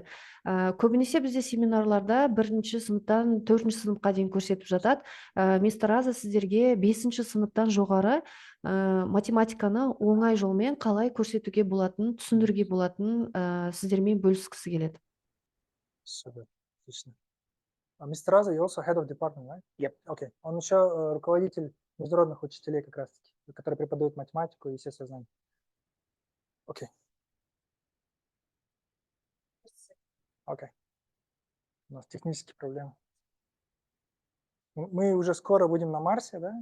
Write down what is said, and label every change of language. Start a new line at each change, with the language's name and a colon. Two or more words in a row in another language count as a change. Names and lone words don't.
Kazakh: Көбінесе бізде семинарларда 1-ші сыныптан 4-ші сыныпқа дейін көрсетіп жатады. Мистер Раза сіздерге 5-ші сыныптан жоғары математиканы оңай жолмен қалай көрсетуге болатын, түсіндіруге болатын сіздермен бөліскісі келеді.
Russian: Супер, отлично. Мистер Раза,
English: you also head of department, right? Yep. Okay.
Russian: Он еще руководитель международных учителей как раз-таки, которые преподают математику и естественное знание. Окей. Окей. У нас технические проблемы. Мы уже скоро будем на Марсе, да?